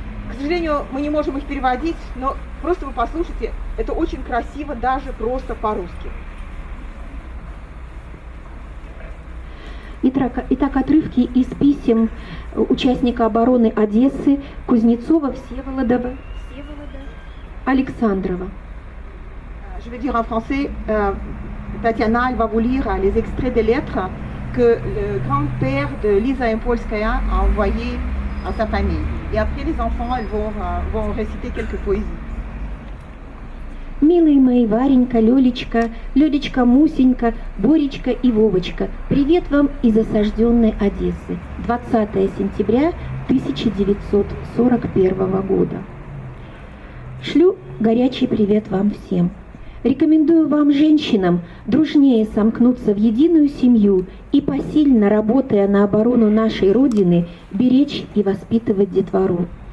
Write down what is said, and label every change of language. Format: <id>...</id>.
<ru>К сожалению, мы не можем их переводить, но просто вы послушайте, это очень красиво, даже просто по-русски. Итак, отрывки из писем участника обороны Одессы Кузнецова Всеволода Александрова.</ru> <fr>Je vais dire en français, Tatiana, elle va vous lire les extraits des lettres que le grand-père de Lisa Impolskaya a envoyées à sa famille. Et après, les enfants, elles vont réciter quelques poésies.</fr> <ru>Милые мои Варенька, Лёлечка, Лёлечка, Мусенька, Боречка и Вовочка, привет вам из осажденной Одессы. 20 сентября 1941 года. Шлю горячий привет вам всем. Рекомендую вам, женщинам, дружнее сомкнуться в единую семью и, посильно работая на оборону нашей Родины, беречь и воспитывать детвору.</ru>